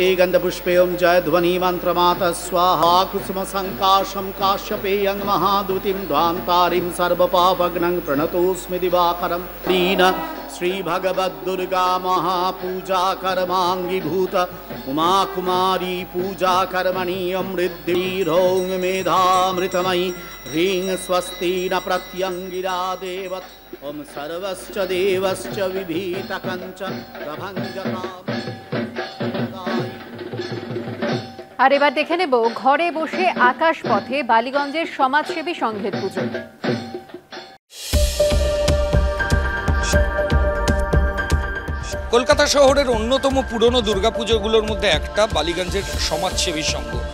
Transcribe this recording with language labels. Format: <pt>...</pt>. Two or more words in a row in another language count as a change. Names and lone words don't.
<sa>गंधपुष्पे ओम जय ध्वनि मंत्रमात स्वाहा कुसुम संकाशम काश्यपेयं महादूतिं ध्वान्तारिं सर्वपापघ्नं प्रणतोस्मि दिवाकरं दीन श्री भगवद्दुर्गा महापूजा कर्मांगीभूत उमा कुमारी पूजा कर्मणि अमृद्धिरों मेधामृतमयि ह्रीं स्वस्ति न प्रत्यंगिरा देवत ओम सर्वश्च देवश्च विभीत कंचन प्रभंजता।</sa> <bn>আর এবার দেখে নেব ঘরে বসে আকাশ পথে বালিগঞ্জের সমাজসেবী সংঘের পুজো। কলকাতা শহরের অন্যতম পুরনো দুর্গাপুজোগুলোর মধ্যে একটা বালিগঞ্জের সমাজসেবী সংঘ।</bn>